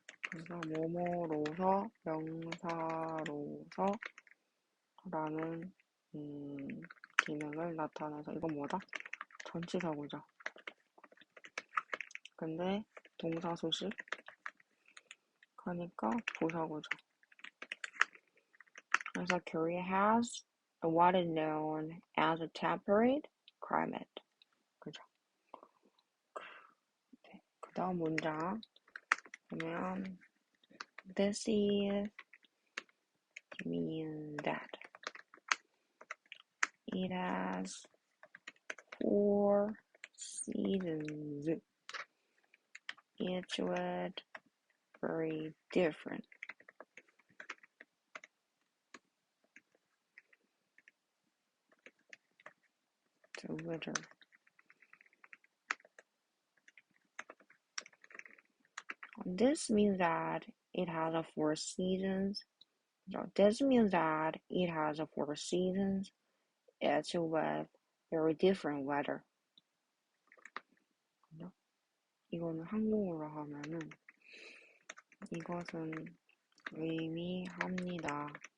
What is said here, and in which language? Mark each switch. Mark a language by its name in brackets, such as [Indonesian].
[Korean] 그래서 뭐뭐로서 명사로서 라는 기능을 나타내서 이건 뭐다? 전치사구죠. 근데 동사 소식 하니까 부사구죠. [English] 그래서 Korea has what is known as a temperate climate. [Korean] 그죠? 네. [English] 그 다음 문장 보면 This means that it has 4 seasons. Each with very different. The weather. This means that it has 4 seasons. This means that it has 4 seasons. Each with very different weather. [Korean] 이거는 한국어로 하면은 이것은 의미합니다.